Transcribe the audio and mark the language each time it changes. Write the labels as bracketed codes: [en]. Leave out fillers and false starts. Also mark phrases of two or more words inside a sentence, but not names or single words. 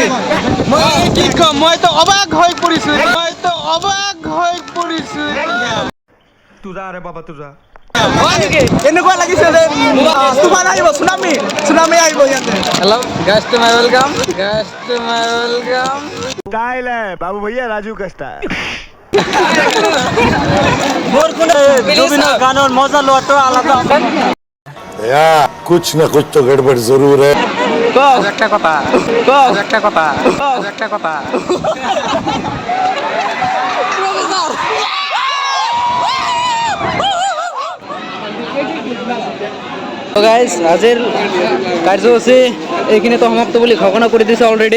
[as] মই কি ক'ম, মইতো অবাক হৈ পৰিছোঁ। [hi] तू जा रे बाबा तू जा। [as] এনেকুৱা লাগিছে যে তুফান আহিব, চুনামি আহিব ইয়াতে। [en] Hello guys to my welcome. [hi] স্টাইল है बाबू भैया राजू का स्टाइल। [as] জুবিনৰ গানৰ মজা লোৱাটো আলাদা। [hi] कुछ न कुछ तो गड़बड़ जरूर है। [bn] একটা কথা। [as] গাইজ আজিৰ কাৰ্যসূচী এইখিনিতো সমাপ্ত বুলি ঘোষণা কৰি দিছে অলৰেডি।